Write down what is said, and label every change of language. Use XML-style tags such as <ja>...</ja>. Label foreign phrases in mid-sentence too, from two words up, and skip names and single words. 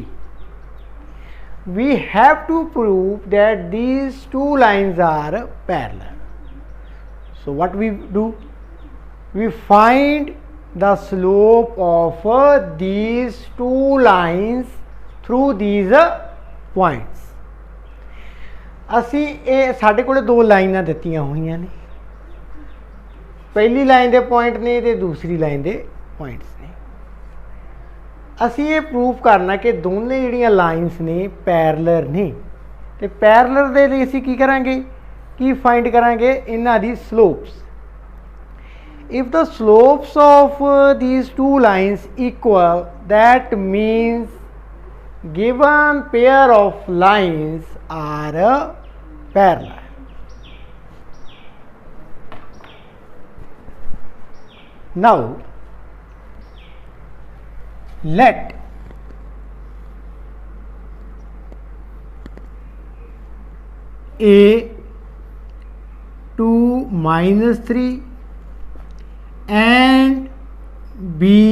<en>We have to prove that these two lines are parallel. So what we do, we find the slope of these two lines through these points.</en> <pa>ਅਸੀਂ ਇਹ ਸਾਡੇ ਕੋਲ ਦੋ ਲਾਈਨਾਂ ਦਿੱਤੀਆਂ ਹੋਈਆਂ ਨੇ, ਪਹਿਲੀ ਲਾਈਨ ਕੇ ਪੌਇੰਟ ਨੇ ਤੋ ਦੂਸਰੀ ਲਾਈਨ ਕੇ ਪੌਇੰਟਸ ਨੇ। ਅਸੀ ਯੇ ਪਰੂਫ ਕਰਨਾ ਕਿ ਦੋਨੋਂ ਜਿਹੜੀਆਂ ਲਾਈਨਜ਼ ਨੇ ਪੈਰਲਰ ਨੇ, ਤੋ ਪੈਰਲਰ ਦੇ ਲਈ ਅਸੀਂ ਕੀ ਕਰਾਂਗੇ, ਕੀ ਫਾਈਂਡ ਕਰਾਂਗੇ, ਇਨ੍ਹਾਂ ਦੀ ਸਲੋਪਸ।</pa> <en>If the slopes of these two lines equal, that means given pair of lines are parallel. Now let a 2 minus 3 and b</en>